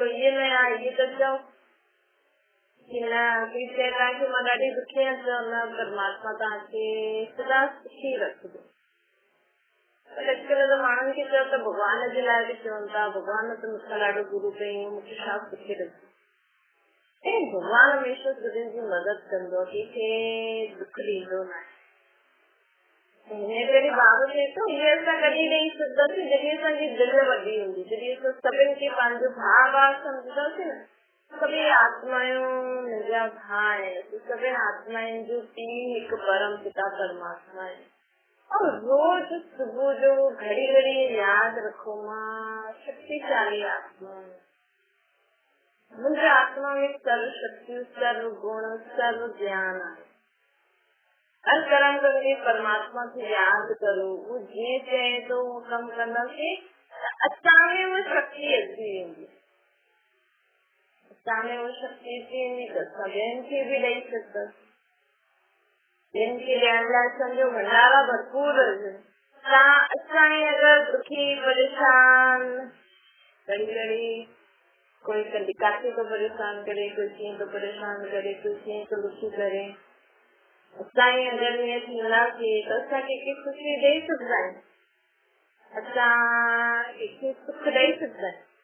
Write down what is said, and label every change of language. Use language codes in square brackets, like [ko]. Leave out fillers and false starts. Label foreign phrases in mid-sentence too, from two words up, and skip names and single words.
[sd] लोईअ में आहे इहे त चओ कि न कोई चए तव्हांखे मां ॾाढी दुखी आहियां चओ न परमात्मा तव्हांखे सदा सुखी रखंदो पर अॼुकल्ह त माण्हुनि खे चओ त भॻवान जे लाइ बि चवनि था भॻवान त मूंखां ॾाढो गुरू कयूं मूंखे छा सुखी रखंदो भॻवान हमेशह सभिनि जी मदद कंदो कंहिंखे दुख ॾींदो न आहे बाबू चए थो इहे असां कॾहिं ॾेई सघंदासीं जॾहिं असांजी दिलि वॾी हूंदी जॾहिं असां सभिनि खे पंहिंजो भाउ सम्झंदासीं न सभी आत्मायूं मुंहिंजा भाउ आहिनि सभी आत्माउनि जो पीउ हिकु परम पिता परमात्मा आहे और रोज सुबुह जो घड़ी घड़ी यादि रखो मां शक्तिशाली आत्मा मुंहिंजे आत्मा में सर्व शक्ति सर्व गुण सर्व ज्ञान आहे हर कर्म करके परमात्मा खे यादि करो वो जीअं चए थो उहो कमु कंदासीं त असां में उहा शक्ति अची वेंदी सामने वो शक्ति थी तो सभिनि खे बि ॾेई सघंदासीं ॿियनि खे ॾियण लाइ असांजो भंडारा भरपूर हुजे तव्हां असां अगरि दुखी परेशान घड़ी घड़ी कोई कॾहिं काथे थो परेशान करे कोई कीअं थो परेशान करे कोई कीअं थो दुखी करे असां अगरि ईअं थींदासीं त असां कंहिंखे ख़ुशी ॾेई सघंदा आहियूं असां कंहिंखे सुख ॾेई सघंदा आहियूं